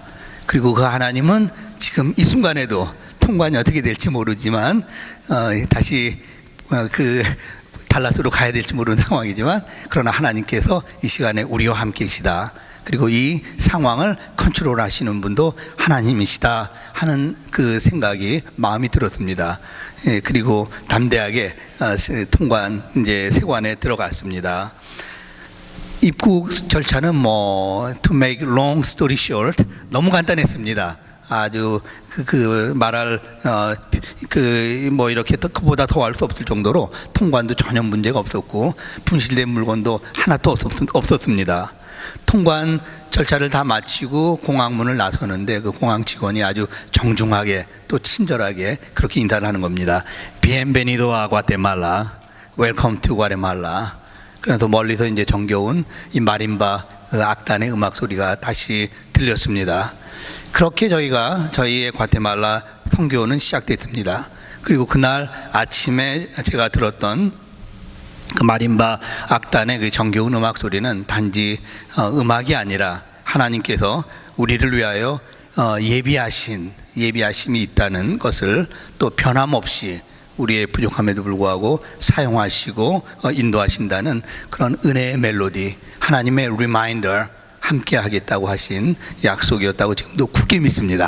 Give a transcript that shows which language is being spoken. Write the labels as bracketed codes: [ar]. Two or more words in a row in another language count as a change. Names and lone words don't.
[ko] 그리고 그 하나님은 지금 이 순간에도 통관이 어떻게 될지 모르지만 다시 그 달라스로 가야 될지 모르는 상황이지만 그러나 하나님께서 이 시간에 우리와 함께 계시다. 그리고 이 상황을 컨트롤 하시는 분도 하나님이시다 하는 그 생각이 마음이 들었습니다. 그리고 담대하게 통관 이제 세관에 들어갔습니다. 입국 절차는 [en] to make long story short [ko] 너무 간단했습니다. 아주 말할 이렇게 그보다 더 할 수 없을 정도로 통관도 전혀 문제가 없었고 분실된 물건도 하나도 없었습니다. 통관 절차를 다 마치고 공항문을 나서는데 그 공항 직원이 아주 정중하게 또 친절하게 그렇게 인사를 하는 겁니다. [es] Bienvenido a Guatemala, [en] Welcome to Guatemala. [ko] 그래서 멀리서 이제 정겨운 이 마림바 악단의 음악 소리가 다시 들렸습니다. 그렇게 저희의 과테말라 선교는 시작됐습니다. 그리고 그날 아침에 제가 들었던 그 마림바 악단의 그 정겨운 음악 소리는 단지 음악이 아니라 하나님께서 우리를 위하여 예비하심이 있다는 것을 또 변함없이 우리의 부족함에도 불구하고 사용하시고 인도하신다는 그런 은혜의 멜로디, 하나님의 리마인더, 함께 하겠다고 하신 약속이었다고 지금도 굳게 믿습니다.